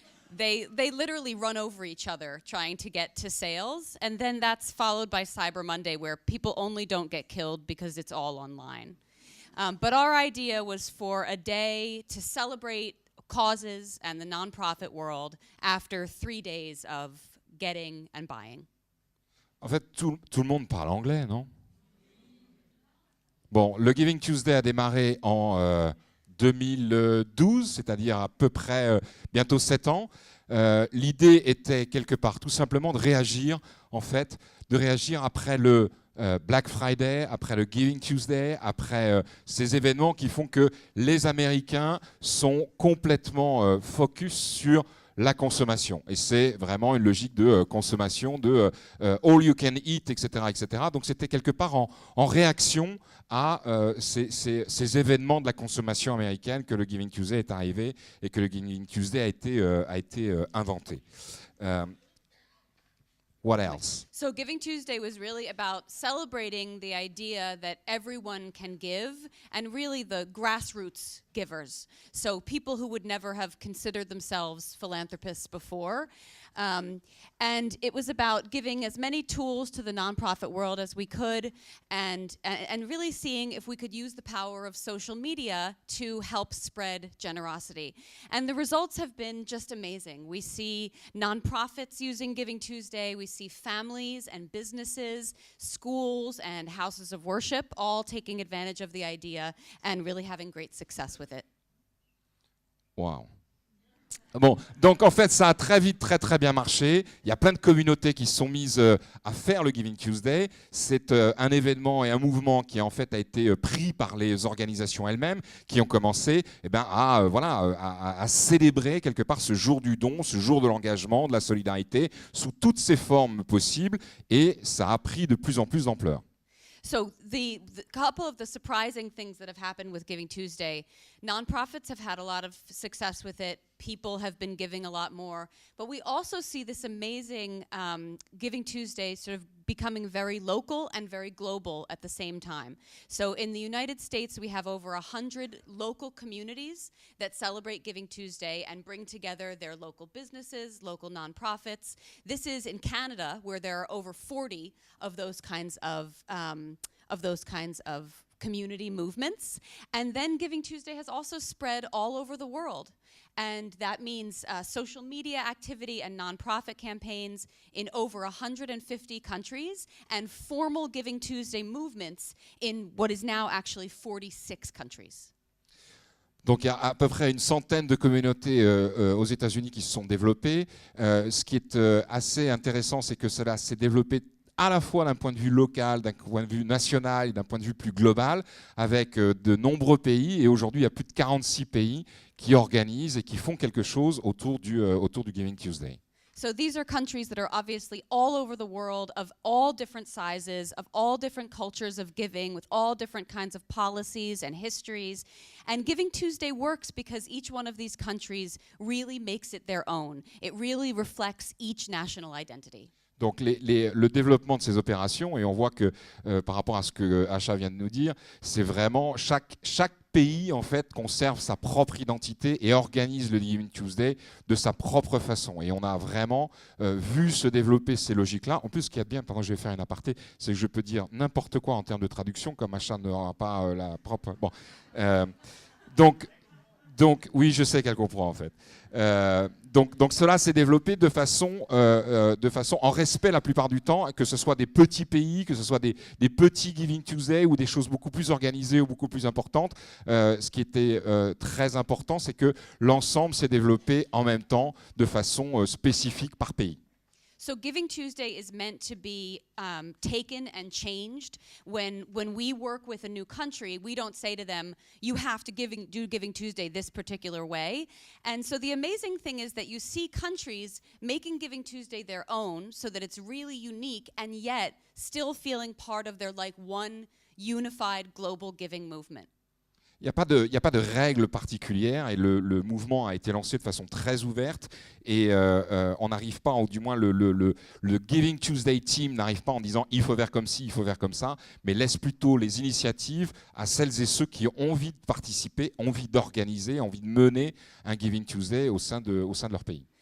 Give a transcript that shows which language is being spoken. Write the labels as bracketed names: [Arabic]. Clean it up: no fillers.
[English] They literally run over each other trying to get to sales, and then that's followed by Cyber Monday, where people only don't get killed because it's all online. But our idea was for a day to celebrate causes and the nonprofit world after 3 days of getting and buying. [French] En fait, tout le monde parle anglais, non? Bon, le Giving Tuesday a démarré en 2012, c'est-à-dire à peu près bientôt 7 ans. L'idée était quelque part tout simplement de réagir, en fait, après le Black Friday, après le Giving Tuesday, après ces événements qui font que les Américains sont complètement focus sur la consommation. Et c'est vraiment une logique de consommation, de [English] all you can eat, [French] etc. Donc c'était quelque part en réaction à ces événements de la consommation américaine que le Giving Tuesday est arrivé et que le Giving Tuesday a été inventé. [English] What else? So Giving Tuesday was really about celebrating the idea that everyone can give, and really the grassroots givers. So people who would never have considered themselves philanthropists before. And it was about giving as many tools to the nonprofit world as we could, and really seeing if we could use the power of social media to help spread generosity. And the results have been just amazing. We see nonprofits using Giving Tuesday. We see families and businesses, schools and houses of worship all taking advantage of the idea and really having great success with it. Wow. [French] Bon, donc en fait, ça a très vite, très bien marché. Il y a plein de communautés qui se sont mises à faire le Giving Tuesday. C'est un événement et un mouvement qui en fait a été pris par les organisations elles-mêmes, qui ont commencé à célébrer quelque part ce jour du don, ce jour de l'engagement, de la solidarité, sous toutes ses formes possibles. Et ça a pris de plus en plus d'ampleur. [English] So the couple of the surprising things that have happened with Giving Tuesday, nonprofits have had a lot of success with it. People have been giving a lot more. But we also see this amazing Giving Tuesday sort of becoming very local and very global at the same time. So in the United States, we have over 100 local communities that celebrate Giving Tuesday and bring together their local businesses, local nonprofits. This is in Canada, where there are over 40 of those kinds of community movements. And then Giving Tuesday has also spread all over the world. And that means social media activity and nonprofit campaigns in over 150 countries and formal Giving Tuesday movements in what is now actually 46 countries. [French] Donc il y a à peu près une centaine de communautés aux États-Unis qui se sont développées. Ce qui est assez intéressant, c'est que cela s'est développé à la fois d'un point de vue local, d'un point de vue national et d'un point de vue plus global, avec de nombreux pays. Et aujourd'hui, il y a plus de 46 pays qui organisent et qui font quelque chose autour du Giving Tuesday. [English] So these are countries that are obviously all over the world, of all different sizes, of all different cultures of giving, with all different kinds of policies and histories. And Giving Tuesday works because each one of these countries really makes it their own. It really reflects each national identity. [French] Donc le développement de ces opérations, et on voit que par rapport à ce que Asha vient de nous dire, c'est vraiment chaque pays en fait conserve sa propre identité et organise le Giving Tuesday de sa propre façon. Et on a vraiment vu se développer ces logiques-là. En plus, ce qui est bien, pardon, je vais faire une aparté, c'est que je peux dire n'importe quoi en termes de traduction, comme Asha n'aura pas la propre. Bon, donc oui, je sais qu'elle comprend en fait. Donc cela s'est développé de façon en respect la plupart du temps, que ce soit des petits pays, que ce soit des petits Giving Tuesday ou des choses beaucoup plus organisées ou beaucoup plus importantes. Ce qui était très important, c'est que l'ensemble s'est développé en même temps de façon spécifique par pays. [English] So Giving Tuesday is meant to be taken and changed. When we work with a new country, we don't say to them, you have to do Giving Tuesday this particular way. And so the amazing thing is that you see countries making Giving Tuesday their own so that it's really unique and yet still feeling part of their like one unified global giving movement. [French] Il n'y a pas de règle particulière et le mouvement a été lancé de façon très ouverte et on n'arrive pas, ou du moins le Giving Tuesday team n'arrive pas en disant il faut faire comme ci, il faut faire comme ça, mais laisse plutôt les initiatives à celles et ceux qui ont envie de participer, envie d'organiser, envie de mener un Giving Tuesday au sein de leur pays.